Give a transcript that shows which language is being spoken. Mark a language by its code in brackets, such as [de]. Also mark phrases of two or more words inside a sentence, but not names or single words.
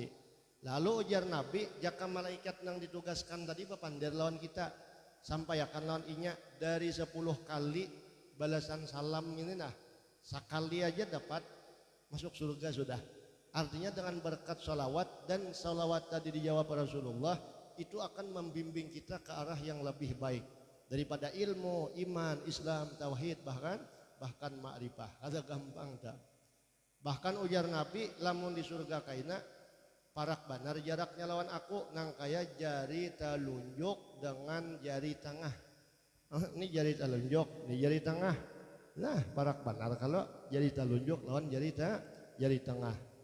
[bjn] Lalu ujar Nabi, jika malaikat yang ditugaskan tadi bepandir lawan kita, sampaikan lawan inya dari 10 kali balasan salam ini nah, sekali aja dapat masuk surga sudah. [id] Artinya dengan berkat salawat, dan salawat tadi dijawab Rasulullah, itu akan membimbing kita ke arah yang lebih baik daripada ilmu, iman, Islam, tauhid, bahkan ma'rifah. [bjn] Ada gampang tak? Bahkan ujar Nabi, lamun di surga kaina parak banar jaraknya lawan aku nang kaya jari telunjuk dengan jari tengah. Ini jari telunjuk, ini jari tengah. Nah, parak banar kalau jari telunjuk lawan jari tengah.